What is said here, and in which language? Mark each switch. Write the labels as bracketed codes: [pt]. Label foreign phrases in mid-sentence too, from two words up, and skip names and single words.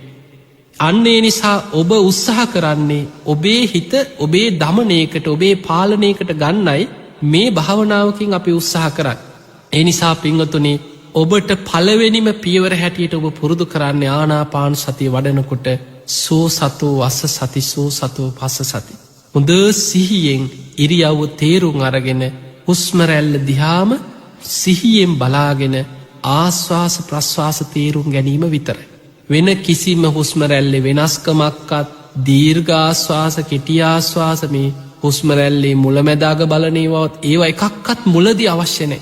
[si] අන්න ඒ නිසා ඔබ උත්සාහ කරන්නේ ඔබේ හිත ඔබේ දමනයකට, ඔබේ පාලනයකට ගන්නයි මේ භාවනාවකින් අපි උත්සාහ කරන්නේ. ඒ නිසා පින්වතුනි, ඔබට පළවෙනිම පියවර හැටියට ඔබ පුරුදු කරන්නේ ආනාපාන සතිය වඩනකොට [pi] සෝ සතෝ අස්ස සති, සෝ සතෝ පස්ස සති. [si] හොඳ සිහියෙන් ඉරියව්ව තේරුම් අරගෙන හුස්ම රැල්ල දිහාම සිහියෙන් බලාගෙන ආශ්වාස ප්‍රශ්වාස තේරුම් ගැනීම විතරයි. වෙන කිසිම හුස්ම රැල්ලේ වෙනස්කමක්වත්, දීර්ඝ ආශ්වාස කෙටි ආශ්වාස, මේ හුස්ම රැල්ලේ මුලැමැදාග බලනේවත් ඒවා එකක්වත් මුලදී අවශ්‍ය නැහැ.